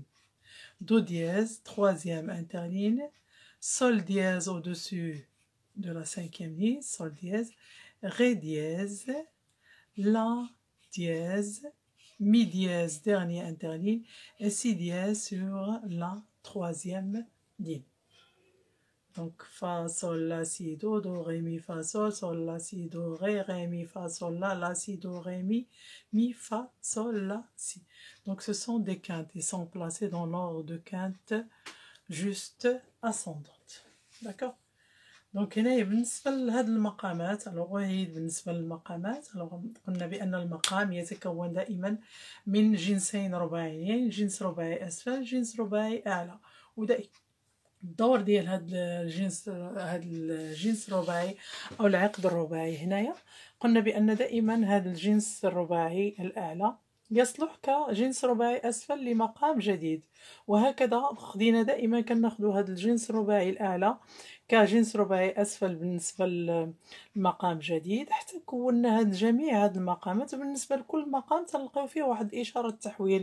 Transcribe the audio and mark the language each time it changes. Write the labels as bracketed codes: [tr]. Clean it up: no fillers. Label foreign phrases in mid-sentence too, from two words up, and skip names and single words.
[fr] Do dièse, troisième interligne, Sol dièse au-dessus de la cinquième ligne, Sol dièse, Ré dièse, La dièse, Mi dièse, dernier interligne, et Si dièse sur la troisième ligne. Donc, Fa, Sol, La, Si, Do, Do, Ré, Mi, Fa, Sol, Sol, La, Si, Do, Ré, Mi, Fa, Sol, La, Si, Do, Ré, Mi, Fa, Sol, La, Si. Donc, ce sont des quintes. Ils sont placés dans l'ordre de quintes juste ascendantes. D'accord? Donc, [ar] هنا بالنسبة لهذه المقامات، وهي بالنسبة للمقامات، قلنا بأن المقام يتكون دائما من جنسين رباعيين، جنس رباعي أسفل، جنس رباعي أعلى، ودائما الدور ديال هاد الجنس الرباعي او العقد الرباعي هنايا قلنا بان دائما هذا الجنس الرباعي الاعلى يصلح كجنس رباعي اسفل لمقام جديد، وهكذا خدينا دائما كناخذوا هذا الجنس الرباعي الاعلى كجنس رباعي اسفل بالنسبه لمقام جديد حتى كونا جميع هاد المقامات، وبالنسبه لكل مقام تلقاو فيه واحد اشاره تحويل.